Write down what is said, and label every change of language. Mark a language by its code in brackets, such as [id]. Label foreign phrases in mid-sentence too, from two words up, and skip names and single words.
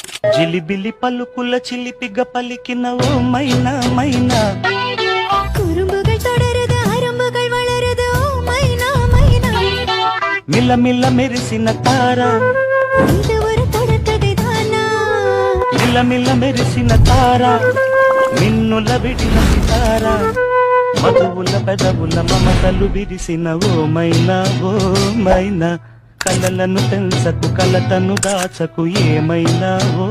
[te] జిలిబిలి పలుకుల చిలిపిగ పలికిన ఓ మైనా మైనా, [ta] குறும்புகள் தொடருது அரும்புகள் வளருது ஓ மைனா மைனா, [te] మిల్ల మిల్ల మెరిసిన తార, [ta] இது ஒரு தொடர்கதை தானா, [te] మిల్ల మిల్ల మెరిసిన తార, మిన్నుల విడిన సితార, మధువుల పెదవుల మమతలు విరిసిన ఓ మైనా ఓ మైనా, కలలను పెంచకు కలతను దాచకు ఏమైనా ఓ